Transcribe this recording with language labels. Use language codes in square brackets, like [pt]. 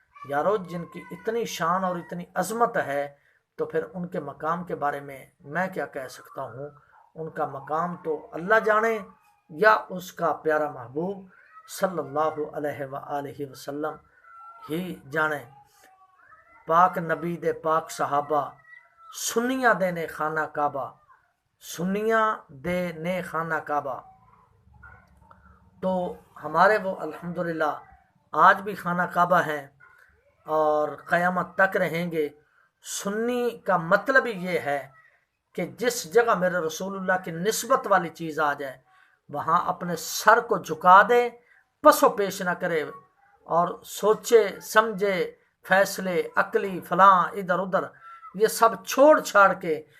[ur] یارو جن کی اتنی شان اور اتنی عظمت ہے تو پھر ان کے مقام کے بارے میں کیا کہہ سکتا ہوں. ان کا مقام تو اللہ جانے یا اس کا پیارا محبوب صلی اللہ علیہ وآلہ وسلم ہی جانے. [pa] پاک نبی دے پاک صحابہ سنیاں دے نے خانہ کعبہ، سنیاں دے نے خانہ کعبہ. [ur] تو ہمارے وہ الحمدللہ آج بھی خانہ کعبہ ہیں اور قیامت تک رہیں گے. سنی کا مطلب ہی یہ ہے کہ جس جگہ میرے رسول اللہ کی نسبت والی چیز آ جائے وہاں اپنے سر کو جھکا دے، پس و پیش نہ کرے اور سوچے سمجھے فیصلے عقلی فلاں ادھر ادھر یہ سب چھوڑ چھاڑ کے